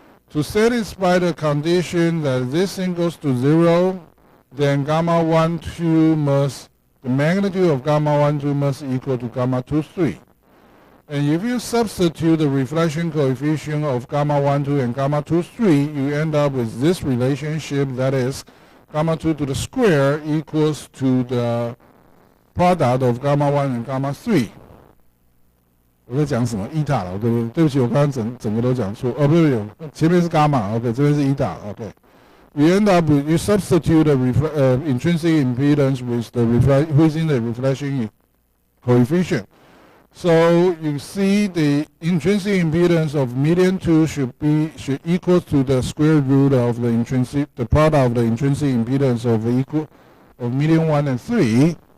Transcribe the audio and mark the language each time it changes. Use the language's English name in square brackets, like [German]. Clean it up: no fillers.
[English] To satisfy the condition that this thing goes to 0, then gamma 1, 2 must, the magnitude of gamma 1, 2 must equal to gamma 2, 3. And if you substitute the reflection coefficient of gamma 1, 2 and gamma 2, 3, you end up with this relationship, that is gamma 2 to the square equals to the product of gamma 1 and gamma 3. [Chinese] 我在讲什么 eta 了，对不对？对不起，我刚刚整个都讲错。哦，不对，前面是 gamma，OK， 这边是 eta，OK。 [English] You end up with, you substitute the intrinsic impedance with the within the reflection coefficient. So you see the intrinsic impedance of median 2 should equal to the square root of the product of the intrinsic impedance of median 1 and 3.